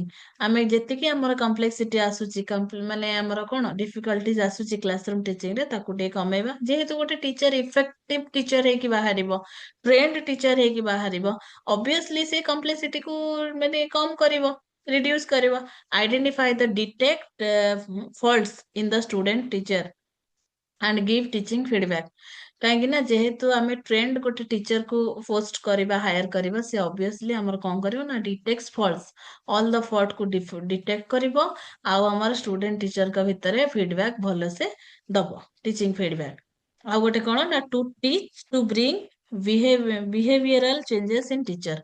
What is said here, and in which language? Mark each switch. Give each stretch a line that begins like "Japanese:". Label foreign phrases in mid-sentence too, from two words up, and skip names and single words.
Odia: ଆମେ ଯେତିକି ଆମର କମ୍ପ୍ଲେକ୍ସିଟି ଆସୁଛି ମାନେ ଆମର କଣ ଡିଫିକଲ୍ଟିଜ ଆସୁଛି
English: classroom teaching
Odia: ରେ ତାକୁ ଟିକେ କମେଇବା। ଯେହେତୁ ଗୋଟେ ଟିଚର
English: effective teacher
Odia: ହେଇକି ବାହାରିବ,
English: trained teacher
Odia: ହେଇକି ବାହାରିବ, ଅବଭିୟସଲି ସେ କମ୍ପ୍ଲେକ୍ସିଟିକୁ ମାନେ କମ କରିବ, ରିଡ୍ୟୁସ କରିବ।
English: identify the detect faults in the student teacher and give teaching feedback।
Odia: କାହିଁକି ନା ଯେହେତୁ ଆମେ ଟ୍ରେଣ୍ଡ ଗୋଟେ ଟିଚର କୁ ପୋଷ୍ଟ କରିବା ହାୟର କରିବା, ସେ ଅବଭିୟସଲି ଆମର କଣ କରିବ ନା
English: detect fault all the fault
Odia: କୁ ଡିଟେକ୍ଟ କରିବ ଆଉ ଆମର
English: student teacher's
Odia: ଭିତରେ ଫିଡବ୍ୟାକ୍ ଭଲସେ ଦବ
English: teaching feedback. ଆଉ ଗୋଟେ କଣ ନା to teach to bring behavioral changes in teacher.